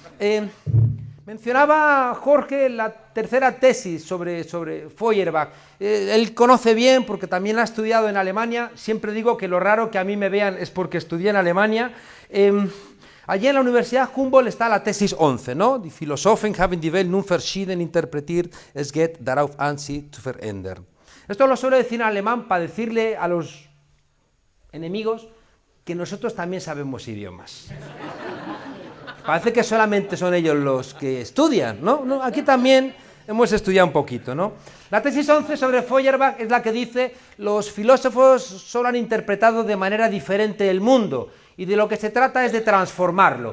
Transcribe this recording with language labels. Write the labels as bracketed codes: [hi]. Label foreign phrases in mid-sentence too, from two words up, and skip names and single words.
[es] mencionaba Jorge la tercera tesis sobre Feuerbach. Él conoce bien porque también ha estudiado en Alemania. Siempre digo que lo raro que a mí me vean es porque estudié en Alemania. Allí en la Universidad Humboldt está la tesis 11, ¿no? [de] Die Philosophen haben die Welt nun verschieden interpretiert, es geht darauf an, sie zu verändern. [es] Esto lo suelo decir en alemán para decirle a los enemigos que nosotros también sabemos idiomas. Parece que solamente son ellos los que estudian, ¿no? No, aquí también hemos estudiado un poquito, ¿no? La tesis 11 sobre Feuerbach es la que dice: los filósofos solo han interpretado de manera diferente el mundo, y de lo que se trata es de transformarlo.